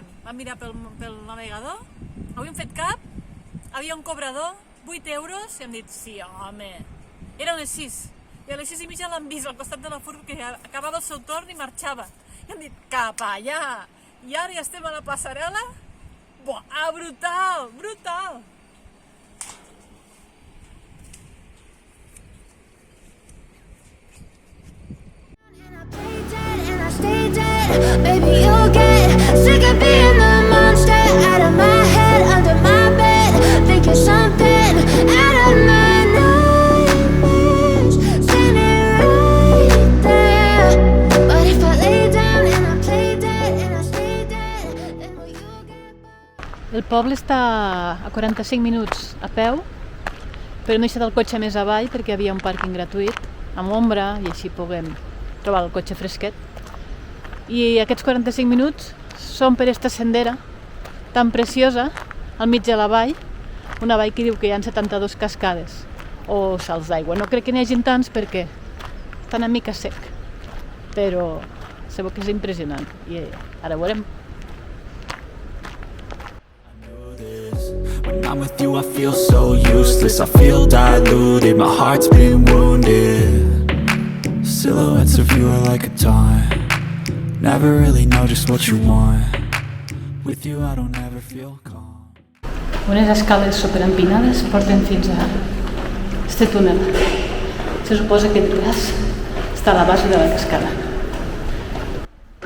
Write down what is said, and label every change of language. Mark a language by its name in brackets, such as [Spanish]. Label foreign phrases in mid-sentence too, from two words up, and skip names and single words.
[Catalan] Vam mirar pel navegador, no havíem fet cap, havia un cobrador, 8 euros, i hem dit, sí, home. Era a les 6, i a les 6 i mitja l'hem vist al costat de la furgo que acabava el seu torn i marxava. I hem dit, cap allà! I ara ja estem a la passarel·la? Buah, brutal, brutal! [English] Baby, you'll get sick of being the monster out of my head, under my bed, thinking something out of my nightmares, standing right there. But if I lay down and I play dead and I stay dead, then will you get bored? [Catalan] El poble està a 45 minuts a peu, però no he deixat el cotxe més avall perquè hi havia un pàrquing gratuït, amb ombra, i així puguem trobar el cotxe fresquet. I aquests 45 minuts són per esta sendera tan preciosa al mig de la vall, una vall que diu que hi ha 72 cascades o salts d'aigua. No crec que n'hi hagi tants perquè està una mica sec, però sabeu que és impressionant i ara ho veurem. [English] When I'm with you I feel so useless, I feel diluted, my heart's been wounded. Silhouettes of you are like a taunt, never really know just what you want. With you I don't ever feel calm. [Catalan] Unes escales superempinades porten fins a este túnel. Se suposa que el braç està a la base de la cascada.